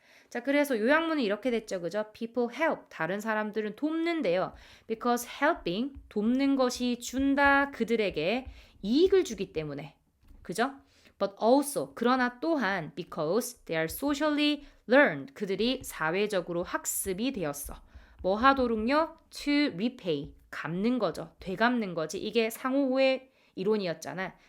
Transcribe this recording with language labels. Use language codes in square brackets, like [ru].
[ko] 자, 그래서 요약문은 이렇게 됐죠. 그죠? [en] People help. [ko] 다른 사람들은 돕는데요. [en] Because helping, [ko] 돕는 것이 준다 그들에게 이익을 주기 때문에. 그죠? [en] But also, [ko] 그러나 또한 [en] because they are socially learned. [ko] 그들이 사회적으로 학습이 되었어. 뭐 하도록요? [en] To repay. [ko] 갚는 거죠. 되갚는 거지. 이게 상호의 이론이었잖아.